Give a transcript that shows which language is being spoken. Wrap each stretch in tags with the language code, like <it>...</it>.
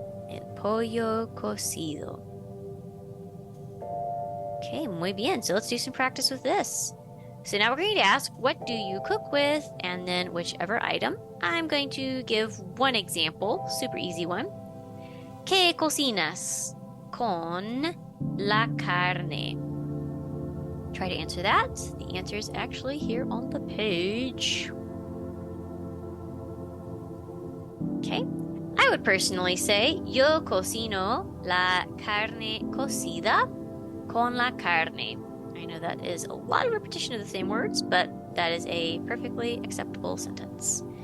<es>El pollo cocido. Okay, muy bien.</es> <en>So let's do some practice with this. So now we're going to ask, what do you cook with? And then whichever item. I'm going to give one example, super easy one.</en> <es>¿Qué cocinas con la carne?</es> <en>Try to answer that. The answer is actually here on the page.</en> <es>Okay.</es> <en>I would personally say,</en> <es>yo cocino la carne cocida con la carne.</es> <en>I know that is a lot of repetition of the same words, but that is a perfectly acceptable sentence.</en>